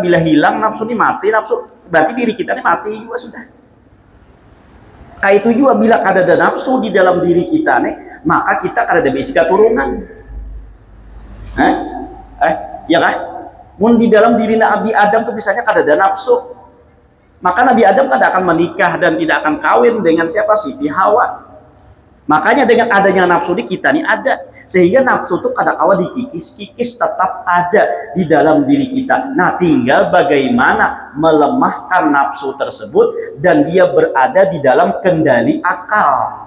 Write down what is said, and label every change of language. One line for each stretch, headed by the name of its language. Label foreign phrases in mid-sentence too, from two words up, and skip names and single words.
Banjar: Bila hilang nafsu ini mati, nafsu berarti diri kita ini mati juga sudah. Kayak itu juga bila kada ada nafsu di dalam diri kita nih, maka kita kada ada bisi keturunan. Ya kan? Mun di dalam diri Nabi Adam tuh misalnya kada ada nafsu, maka Nabi Adam kada akan menikah dan tidak akan kawin dengan siapa? Siti Hawa. Makanya dengan adanya nafsu di kita nih ada, sehingga nafsu tuh kada kawa dikikis-kikis, tetap ada di dalam diri kita.
Indonesian: Nah, tinggal bagaimana melemahkan nafsu tersebut dan dia berada di dalam kendali akal.